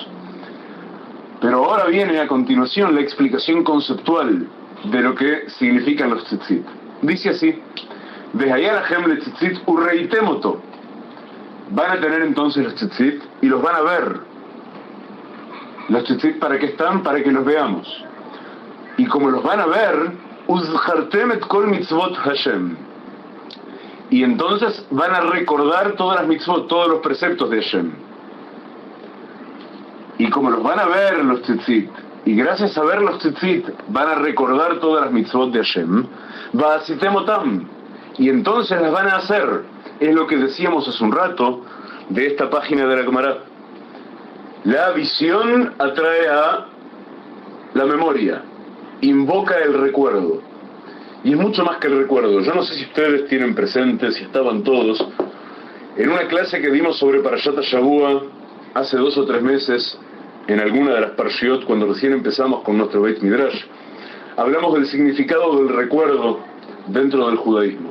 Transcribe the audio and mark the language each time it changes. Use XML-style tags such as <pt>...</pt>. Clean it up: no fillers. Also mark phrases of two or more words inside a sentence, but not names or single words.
<es>Pero ahora viene a continuación la explicación conceptual de lo que significan los tzitzit.</es> <he>Dice así: והיה לכם לציצית וראיתם אותו.</he> <es>Van a tener entonces los tzitzit y los van a ver. Los tzitzit, ¿para qué están? Para que los veamos. Y como los van a ver,</es> <he>וזכרתם את כל מצוות השם.</he> <es>Y entonces van a recordar todas las mitzvot, todos los preceptos de Hashem. Y como los van a ver los tzitzit, y gracias a ver los tzitzit van a recordar todas las mitzvot de Hashem,</es> <he>ועשיתם אותם,</he> <es>y entonces las van a hacer. Es lo que decíamos hace un rato de esta página de la Gemara. La visión atrae a la memoria, invoca el recuerdo. Y es mucho más que el recuerdo. Yo no sé si ustedes tienen presente, si estaban todos, en una clase que dimos sobre</es> <he>פרשת השבוע</he> <es>hace 2 o 3 meses, en alguna de las Parshiot, cuando recién empezamos con nuestro</es> <he>בית מדרש,</he> <es>hablamos del significado del recuerdo dentro del judaísmo.</es>